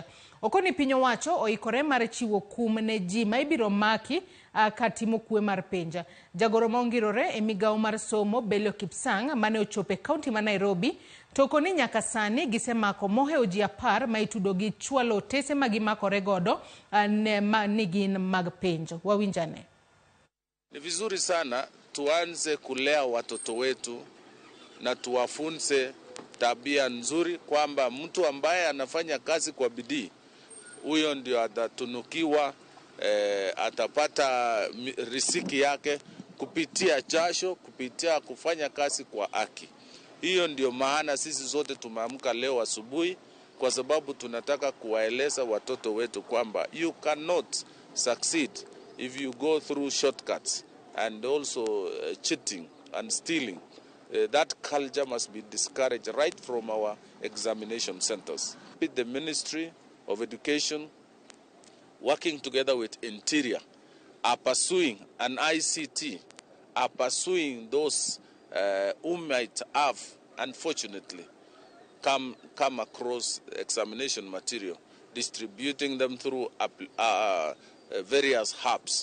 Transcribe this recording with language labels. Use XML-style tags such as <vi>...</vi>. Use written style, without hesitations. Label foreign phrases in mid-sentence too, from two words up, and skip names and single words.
<luo>Okoni piny owacho oikore mar chiwo kum ne ji ma ibiro maki katimo kue mar penja. Jagoro maongirore e migawo mar somo Belio Kipsang mane ochope kaunti ma Nairobi tokoni nyaka sani gisemako moheo ji 10 ma itudo gi chwalo tese magimakore godo ni gin mag penjo. Wawinjane.</luo> <sw>Ni vizuri sana tuanze kulea watoto wetu na tuwafunze tabia nzuri kwamba mtu ambaye anafanya kazi kwa bidii huyo ndio atatunukiwa, atapata riziki yake kupitia jasho, kupitia kufanya kazi kwa haki. Hiyo ndio maana sisi zote tumeamka leo asubuhi kwa sababu tunataka kuwaeleza watoto wetu kwamba</sw> <en>you cannot succeed if you go through shortcuts and also cheating and stealing. That culture must be discouraged right from our examination centers. The Ministry of Education, working together with Interior, are pursuing an ICT, are pursuing those who might have, unfortunately, come across examination material, distributing them through various hubs.</en>